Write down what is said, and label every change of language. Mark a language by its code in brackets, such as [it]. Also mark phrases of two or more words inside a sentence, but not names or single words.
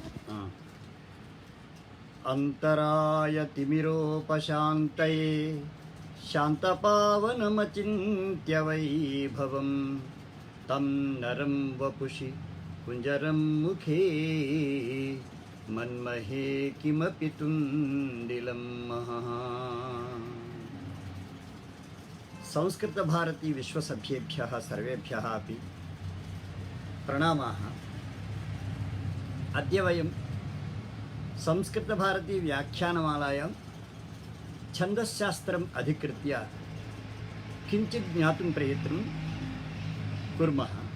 [sa] అంతరాయ తిమిరోపశాంతయే శాంతపావనమచింత్య వైభవం తం నరం వపుషి కుంజరం ముఖే మన్మహే కిమపి తుందిలం మహః. సంస్కృత భారతీ విశ్వసభ్యేభ్యः सर्वेभ्यः अपि प्रणामाः. अद्य वयं संस्कृतभारती व्याख्यानमालायां छन्दश्शास्त्रम् अधिकृत्य किञ्चित् ज्ञातुं प्रयत्नं कुर्मः.